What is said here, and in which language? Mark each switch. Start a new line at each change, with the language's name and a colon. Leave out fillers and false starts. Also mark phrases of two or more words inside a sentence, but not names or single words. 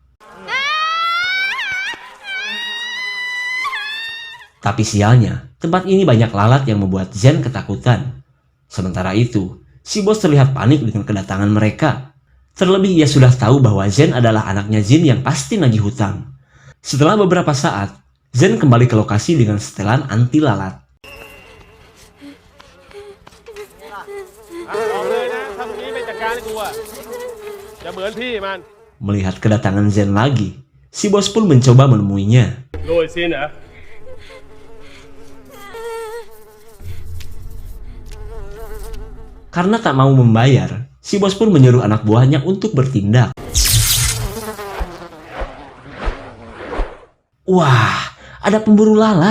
Indonesian: Tapi sialnya, tempat ini banyak lalat yang membuat Zen ketakutan. Sementara itu, si bos terlihat panik dengan kedatangan mereka. Terlebih ia sudah tahu bahwa Zen adalah anaknya Jin yang pasti nagih hutang. Setelah beberapa saat, Zen kembali ke lokasi dengan setelan anti lalat.
Thai: บอกเลยนะถ้าพรุ่งนี้ไม่จัดการให้กูอะจะเหมือนพี่มัน
Indonesian: Melihat kedatangan Zen lagi, si bos pun mencoba menemuinya.
Thai: โดยซินเหรอ
Indonesian: Karena tak mau membayar, si bos pun menyuruh anak buahnya untuk bertindak. Wah, ada pemburu lalat.